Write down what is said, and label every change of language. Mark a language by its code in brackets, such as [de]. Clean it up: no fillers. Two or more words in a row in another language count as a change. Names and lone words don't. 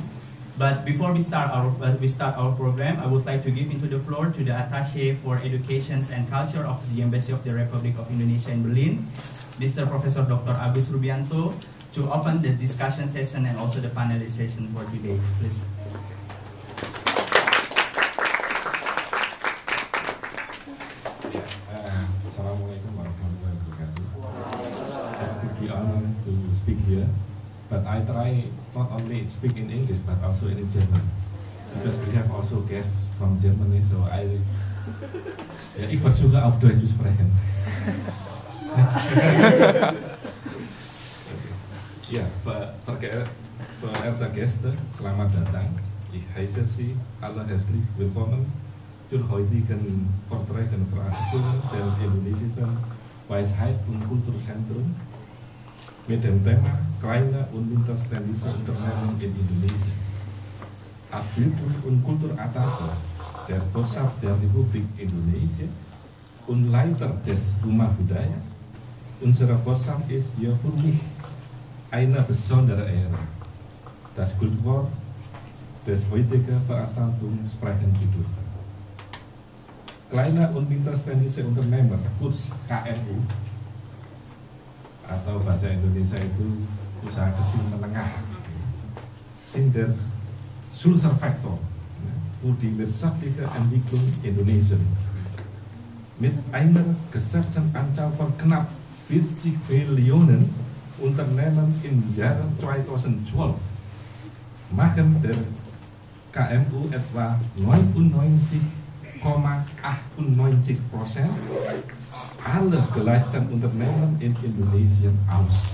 [en] But before we start our program, I would like to give into the floor to the Attaché for Education and Culture of the Embassy of the Republic of Indonesia in Berlin, Mr. Professor Dr. Agus Rubianto, to open the discussion session and also the panelist session for today. Please. [ar] السلام عليكم ورحمة الله وبركاته. [en] It's a big honor to speak here, but I try not only speak in English but also in German, because we have also guests from Germany, so [de] ich versuche auf Deutsch zu sprechen. Ja, verehrte Gäste, [id] selamat datang. [de] Ich heiße Sie alle herzlich willkommen zur heutigen Vortragsveranstaltung des Indonesischen Weisheit und Kulturzentrum mit dem Thema kleine und mittelständische Unternehmen in Indonesien. Als Bildung- und Kulturattaché der Botschaft der Republik Indonesia und Leiter des Rumah Budaya, unsere Botschaft ist hier für mich eine besondere Ehre. Das Grundwort des heutigen Veranstaltungen sprechen zu dürfen. Kleine und mittelständische Unternehmer, kurz KMU, [id] atau bahasa Indonesia itu usaha kecil menengah, [de] sind der Schlüsselfaktor für die wirtschaftliche Entwicklung Indonesiens. Mit einer geschätzten Anzahl von knapp 40 Millionen Unternehmen im Jahr 2012 machen der KMU etwa 99,98% aller geleisteten Unternehmen in Indonesien aus.